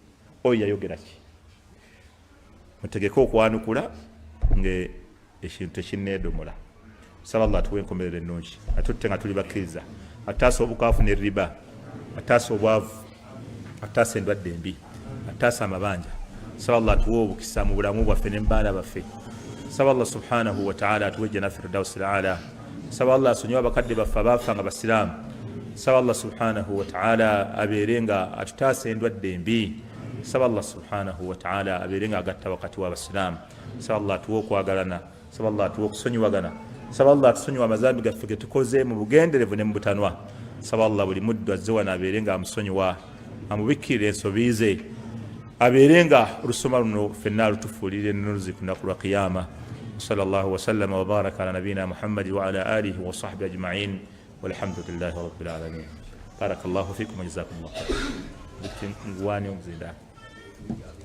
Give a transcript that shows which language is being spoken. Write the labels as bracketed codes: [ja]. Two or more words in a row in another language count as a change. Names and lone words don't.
[lg] Mutegeke okwanukula ng'ekintu tekinneedomola. Saba Allah atuwe enkomerero ennungi, atutte nga tuli bakkiriza, ataasa obukaafu ne riba, ataasa obwavu, ataasa endwadde embi, ataasa amabanja. Saba Allah atuwe obukisa mu bulamu bwaffe ne mu baana baffe. Saba Allah [ar] سبحانه وتعالى [lg] atuwe [ar] جنة الفردوس الأعلى. [lg] Saba Allah asonyiwe abakadde baffe abaafa nga basiraamu. Saba Allah [ar] سبحانه وتعالى [lg] abeere nga atutaasa endwadde embi. Saba Allah [ar] سبحانه وتعالى [lg] abeere nga agatta wakati w'abasiraamu. Saba Allah atuwe okwagalana. Saba Allah atuwe okusonyiwagana. Saba Allah atusonyiwa amazambi gaffe ge tukoze mu bugenderevu ne mu butanwa. Saba Allah buli muddu azze wano abeere nga amusonyiwa, amubikkirire ensobi ze, aberenga olusoma luno ffenna lutufuulire neruzi ku lunaku lwa qiyama. [ar] صلى الله وسلم وبارك على نبينا محمد وعلى آله وصحبه أجمعين والحمد لله رب العالمين. بارك الله فيكم وجزاكم الله خيرا.